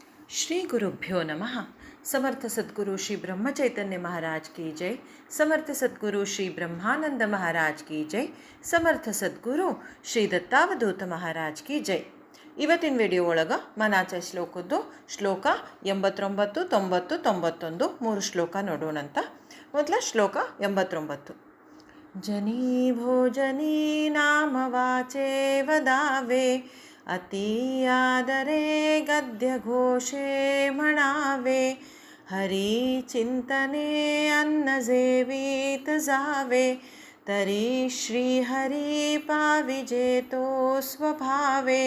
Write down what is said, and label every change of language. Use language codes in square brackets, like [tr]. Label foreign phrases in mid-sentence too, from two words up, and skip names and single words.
[sa] श्री गुरुभ्यो नमः। [hi] समर्थ सद्गुरु श्री ब्रह्मचैतन्य महाराज की जय। समर्थ सद्गुरु श्री ब्रह्मानंद महाराज की जय। समर्थ सद्गुरु श्री दत्तावधूत महाराज की जय. [kn] ಇವತ್ತಿನ ವಿಡಿಯೋ ಒಳಗೆ ಮನಾಚ ಶ್ಲೋಕದ್ದು ಶ್ಲೋಕ 89, 90, 91 3 ಶ್ಲೋಕ ನೋಡೋಣಂತ. ಮೊದಲ ಶ್ಲೋಕ 89. [mr] जनीं भोजनीं नाम वाचे वदावें अतीआदरें गद्य घोषें म्हणावें हरी चिंतनें अन्न सेवीत जावें तरी श्री हरी पाविजेतो स्वभावें.